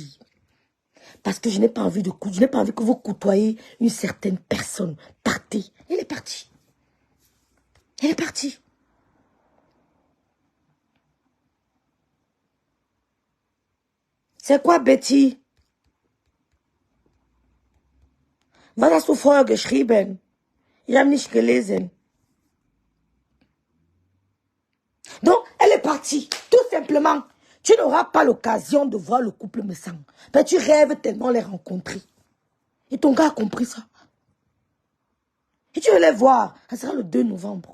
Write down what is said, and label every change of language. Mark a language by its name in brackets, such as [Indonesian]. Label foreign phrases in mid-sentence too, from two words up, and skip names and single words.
[French] Parce que je n'ai pas envie que vous côtoyiez une certaine personne. Partez. Il est parti. Il est parti. C'est quoi, Betty? [German] Was hast du vorher geschrieben? Ich habe nicht gelesen. [French] Donc, elle est partie. Tout simplement. Tu n'auras pas l'occasion de voir le couple Messang. Mais tu rêves tellement les rencontrer. Et ton gars a compris ça. Et tu veux les voir. Ça sera le 2 novembre.